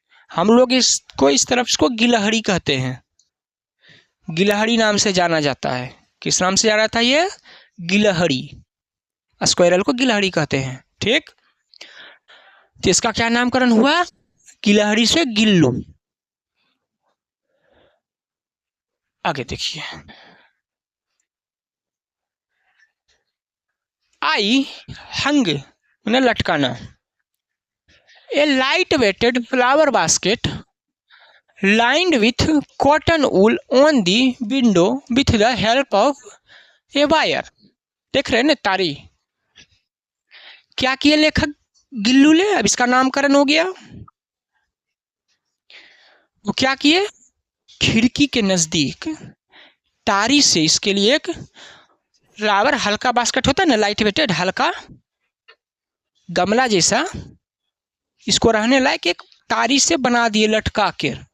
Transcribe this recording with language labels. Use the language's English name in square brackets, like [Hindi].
[Hindi] हम लोग इसको इस तरफ इसको गिलहरी कहते हैं, गिलहरी नाम से जाना जाता है। किस नाम से जाना था ये, गिलहरी। स्क्वायरल को गिलहरी कहते हैं। ठीक, तो इसका क्या नामकरण हुआ, गिलहरी से गिल्लू। आगे देखिए, [English] I hung [Hindi] मैंने लटकाना, [English] A light weighted flower basket lined with cotton wool on the window with the help of a wire। [Hindi] देख रहे हैं ना तारी, क्या किए लेखक गिल्लू ने, अब इसका नामकरण हो गया। वो क्या किए, खिड़की के नजदीक तारी से इसके लिए एक फ्लावर हल्का बास्केट होता है ना, लाइट वेटेड हल्का गमला जैसा, इसको रहने लायक एक तारी से बना दिए लटका के।